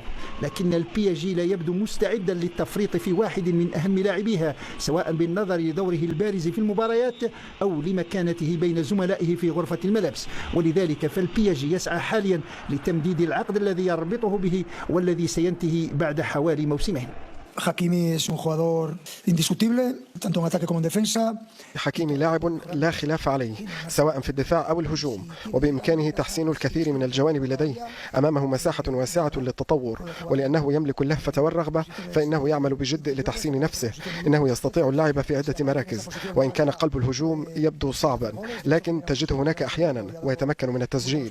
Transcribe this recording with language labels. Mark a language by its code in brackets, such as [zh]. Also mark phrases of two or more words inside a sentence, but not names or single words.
[ar] لكن البي جي لا يبدو مستعدا للتفريط في واحد من أهم لاعبيها، سواء بالنظر لدوره البارز في المباريات أو لمكانته بين زملائه في غرفة الملابس، ولذلك فالبي جي يسعى حاليا لتمديد العقد الذي يربطه به والذي سينتهي بعد حوالي موسمين. [es] حكيمي es un jugador indiscutible tanto en ataque como en defensa. [ar] حكيمي لاعب لا خلاف عليه سواء في الدفاع أو الهجوم، وبإمكانه تحسين الكثير من الجوانب لديه. أمامه مساحة واسعة للتطور، ولأنه يملك اللهفة والرغبة فإنه يعمل بجد لتحسين نفسه. إنه يستطيع اللعب في عدة مراكز، وإن كان قلب الهجوم يبدو صعبا لكن تجده هناك أحيانا ويتمكن من التسجيل.